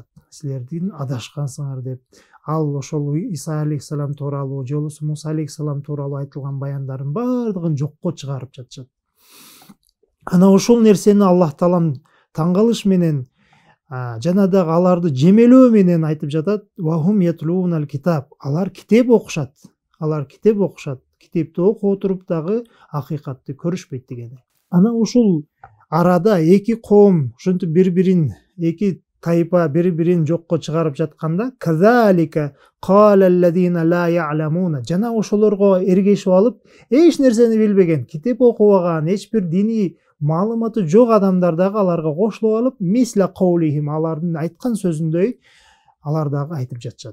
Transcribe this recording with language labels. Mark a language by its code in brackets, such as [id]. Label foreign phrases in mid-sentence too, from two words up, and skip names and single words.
[ky] Силердин адашкансыңар деп. Ал ошол Иса алейхисалам тууралуу же болбосо Муса алейхисалам тууралуу айтылган баяндардын баардыгын жокко чыгарып жатышат. Ана ошол нерсени Аллах Таалам таң калыш менен жана дагы аларды жемелөө менен айтып жатат. [ar] وهم يتلون الكتاب. [ky] Алар китеп окушат. Алар китеп окушат. Китепти окуп туруп дагы акыйкатты көрүшпөйт дегени. Ана ушул арада эки коом ушинтип бири-бирин, эки тайпа бири-бирин жокко чыгарып жатканда, [ar] كذلك قال الذين لا يعلمون, [ky] жана ошолорго эргешип алып, эч нерсени билбеген, китеп окубаган, эч бир диний маалыматы жок адамдар дагы аларга кошулуп алып, [ar] مثل قولهم, [ky] алардын айткан сөзүндөй алар дагы айтып жатышат.